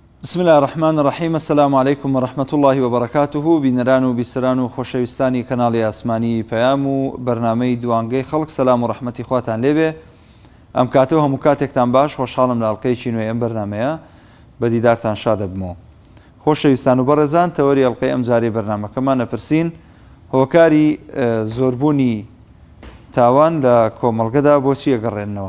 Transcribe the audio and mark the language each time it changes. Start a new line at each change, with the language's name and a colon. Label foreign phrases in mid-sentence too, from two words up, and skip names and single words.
Arabic: بسم الله الرحمن الرحيم. السلام عليكم ورحمة الله وبركاته.
Central Kurdish: بینەران و بیسەران و خۆشەویستانی کەناڵی ئاسمانی پەیام و بەرنامەی دوانگەی خەڵک، سەلام و ڕەحمەتی خواتان لێبێ. ئەم کاتەوە هەموو کاتێکتان باش، خۆشحاڵم لە ئەڵقەیەکی نوێی ئەم بەرنامەیە بە دیدارتان شاد دەبمەوە. خۆشەویستان و بەڕێزان، تەوەری ئەڵقەی ئەم جارەی بەرنامەکەمان ئەپرسین هۆکاری زۆربوونی تاوان لە کۆمەڵگەدا بۆچی ئەگەڕێنەوە.